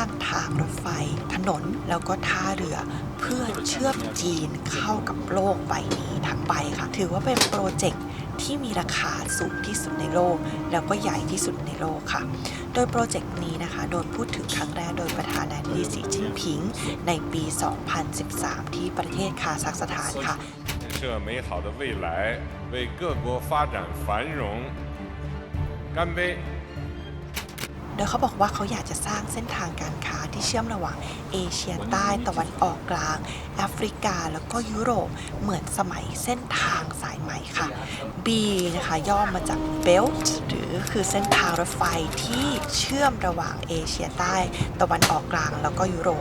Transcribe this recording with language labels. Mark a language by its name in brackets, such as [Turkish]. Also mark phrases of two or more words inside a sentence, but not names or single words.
[Thai] ทางรถไฟถนนแล้วก็ท่าเรือเพื่อเชื่อมจีนเข้ากับโลกใบนี้ทั้งใบค่ะถือว่าเป็นโปรเจกต์ที่มีราคาสูงที่สุดในโลกแล้วก็ใหญ่ที่สุดในโลกค่ะโดยโปรเจกต์นี้นะคะโดนพูดถึงครั้งแรกโดยประธานาธิบดีสีจิ้นผิงในปี 2013 ที่ประเทศคาซัคสถานค่ะ [Chinese] 建设美好的未来为各国发展繁荣干杯 [Thai] โดยเขาบอกว่าเขาอยากจะสร้างเส้นทางการค้าที่เชื่อมระหว่างเอเชียใต้ตะวันออกกลางแอฟริกาแล้วก็ยุโรปเหมือนสมัยเส้นทาง สายใหม่ค่ะ B นะคะย่อมาจาก Belt หรือคือเส้นทางรถไฟที่เชื่อมระหว่างเอเชียใต้ตะวันออกกลางแล้วก็ยุโรป